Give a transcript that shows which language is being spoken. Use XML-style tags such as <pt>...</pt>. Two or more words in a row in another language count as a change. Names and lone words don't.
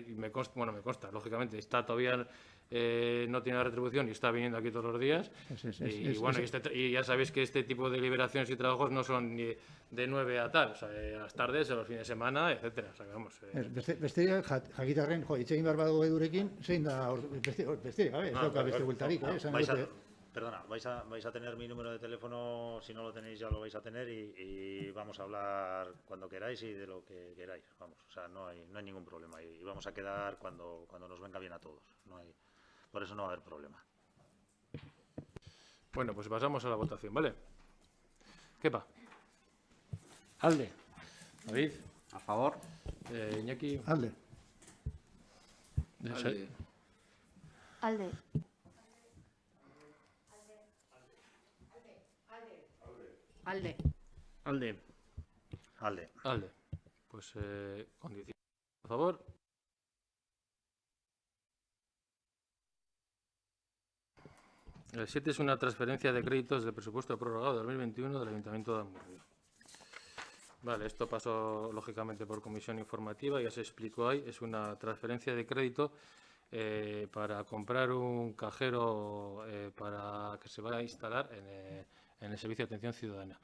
<es>Y me consta, lógicamente, está todavía no tiene la retribución y está viniendo aquí todos los días. Y ya sabéis que este tipo de liberaciones y trabajos no son ni de 9 a tal, o sea, a las tardes, a los fines de semana, etcétera. O sea, vamos,</es> <eu>Besterik jakitarren, hitz egin behar badugu edurekin, zein da, besterik gabe, ez dauka beste bueltarik,</eu> <es>Perdona, vais a tener mi número de teléfono, si no lo tenéis ya lo vais a tener y vamos a hablar cuando queráis y de lo que queráis, vamos, o sea, no hay ningún problema y vamos a quedar cuando nos venga bien a todos, por eso no va a haber problema. Bueno, pues pasamos a la votación, ¿vale? Kepa.</es> <eu>Alde.</eu> <es>David. A favor. Iñaki.</es> <eu>Alde. Alde. Alde. Alde.</eu> <es>Pues condición a favor. El 7 es una transferencia de créditos del presupuesto prorrogado de 2021 del Ayuntamiento de Amurrio. Vale, esto pasó lógicamente por comisión informativa, ya se explicó ahí, es una transferencia de crédito para comprar un cajero para que se vaya a instalar en el Servicio de Atención Ciudadana.</es>